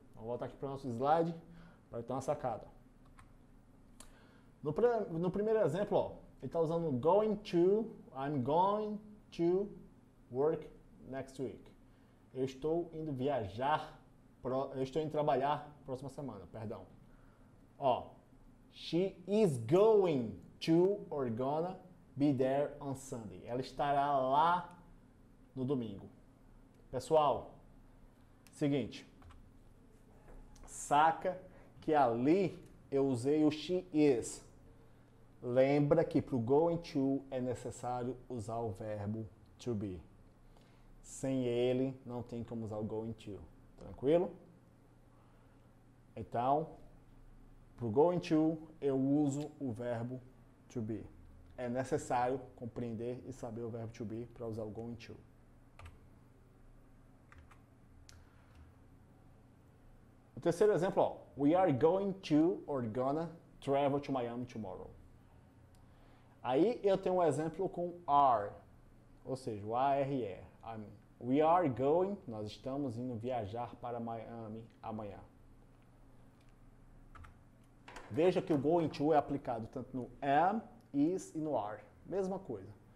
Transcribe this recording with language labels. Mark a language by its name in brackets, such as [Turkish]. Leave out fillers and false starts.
[Portuguese] Vamos voltar aqui para o nosso slide para ter uma sacada. No primeiro exemplo, ó, ele está usando going to, [English] I'm going to work next week. [Portuguese] Eu estou indo viajar, eu estou indo trabalhar próxima semana, perdão. Ó, [English] she is going to or gonna be there on Sunday. [Portuguese] Ela estará lá no domingo. Pessoal, seguinte, saca que ali eu usei o she is. Lembra que para o going to é necessário usar o verbo to be. Sem ele, não tem como usar o going to. Tranquilo? Então, para o going to, eu uso o verbo to be. É necessário compreender e saber o verbo to be para usar o going to. O terceiro exemplo, ó. [English] We are going to or gonna travel to Miami tomorrow. [Portuguese] Aí eu tenho um exemplo com are, ou seja, o ARE. [English] We are going, [Portuguese] nós estamos indo viajar para Miami amanhã. Veja que o going to é aplicado tanto no am, is e no are. Mesma coisa.